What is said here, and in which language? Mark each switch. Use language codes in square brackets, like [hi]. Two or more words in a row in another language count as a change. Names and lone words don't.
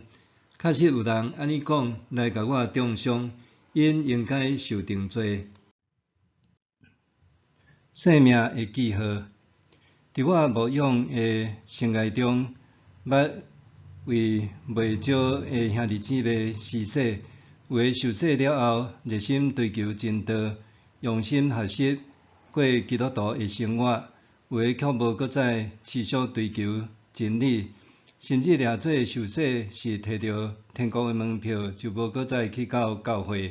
[nan] 确实有人安尼讲来甲我中伤，因应该受定罪。生命的记号，伫我牧养的生涯中，捌为袂少的兄弟姊妹施洗，有的受洗了后，热心追求真道，用心学习过基督徒的生活。有的却无搁再持续追求真理，甚至掠做受洗是摕到天国的门票，就无搁再去到教会。